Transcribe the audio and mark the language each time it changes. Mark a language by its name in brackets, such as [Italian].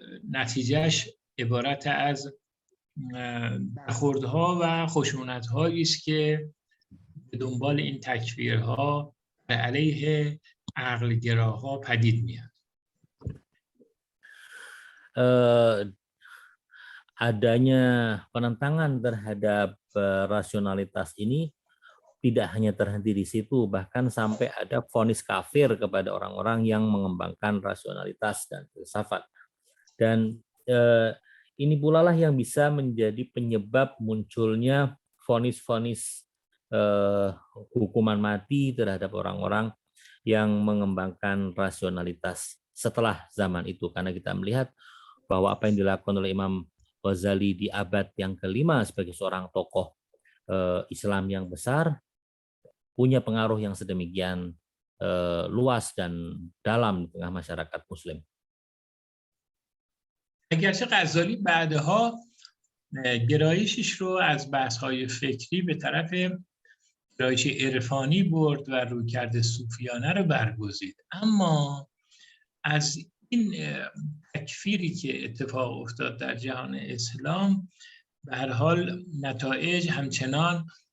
[Persian] نتیجهش عبارت از برخوردها و خشونت‌هایی است که به دنبال این تکفیرها به علیه عقلگراها پدید میاد. [Indonesian] Adanya penentangan terhadap rasionalitas ini tidak hanya terhenti di situ, bahkan sampai ada vonis kafir kepada orang-orang yang mengembangkan rasionalitas dan filsafat. Dan ini pula lah yang bisa menjadi penyebab munculnya vonis-vonis hukuman mati terhadap orang-orang yang mengembangkan rasionalitas setelah zaman itu. Karena kita melihat bahwa apa yang dilakukan oleh Imam Ghazali di abad yang kelima sebagai seorang tokoh Islam yang besar punya pengaruh yang sedemikian luas dan dalam di tengah masyarakat Muslim. [Persian] اگرچه غزالی بعدها گرایشش رو از بحث‌های فکری به طرف گرایش عرفانی برد و رویکرد صوفیانه رو برگزید، اما از این تکفیری که اتفاق افتاد در جهان اسلام به هر حال نتایج همچنان